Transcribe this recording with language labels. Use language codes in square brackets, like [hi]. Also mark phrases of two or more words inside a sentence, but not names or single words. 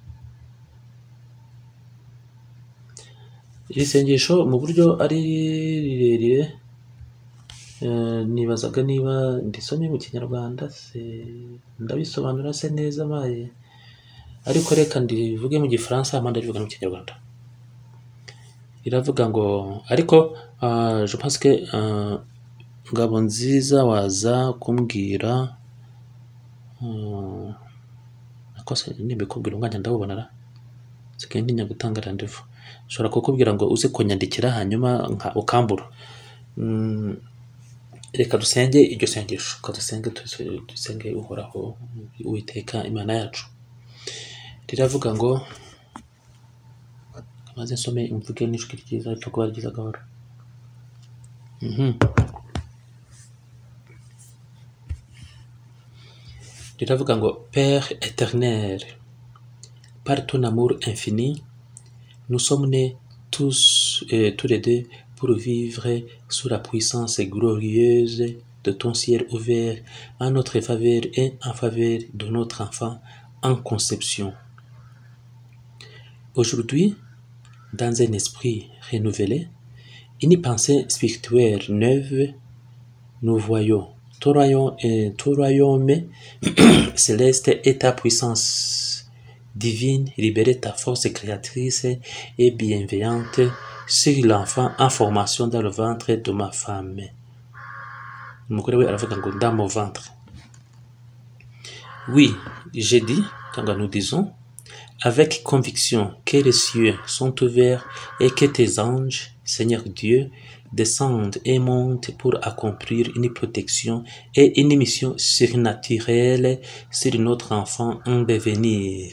[rw] Iri sengesho mu buryo ari rirerire nibazaga niba ndisomye mu Kinyarwanda ndabisobanura se neza maye, ariko reka ndivuge mu Gifaransa hama ndabivuga mu Kinyarwanda. Iravuga ngo ariko [fr] je pense que [rw] Ngabonziza waza kumbwira akose nimbikubwira umwanya ndawubonara sigaye ntinya gutanga rendez-vous. Ushobora kukubwira ngo uze kunyandikira hanyuma ukambura. Reka dusenge iryo sengesho, dusenge uhoraho Uwiteka Imana yacu. Riravuga ngo maze nsome imvuge n'ijwi ryiza cyo kuba ryiza gahoro. Riravuga ngo [fr] Père éternel, par ton amour infini, nous sommes nés tous les deux pour vivre sous la puissance glorieuse de ton ciel ouvert en notre faveur et en faveur de notre enfant en conception. Aujourd'hui, dans un esprit renouvelé, Une pensée spirituelle neuve, nous voyons ton royaume céleste et ta puissance divine, libérer ta force créatrice et bienveillante sur l'enfant en formation dans le ventre de ma femme. [rw] Umugore we aravuga ngo [fr] dans mon ventre. Oui, j'ai dit, quand nous disons, avec conviction que les cieux sont ouverts et que tes anges, Seigneur Dieu, descendent et montent pour accomplir une protection et une mission surnaturelle sur notre enfant en devenir.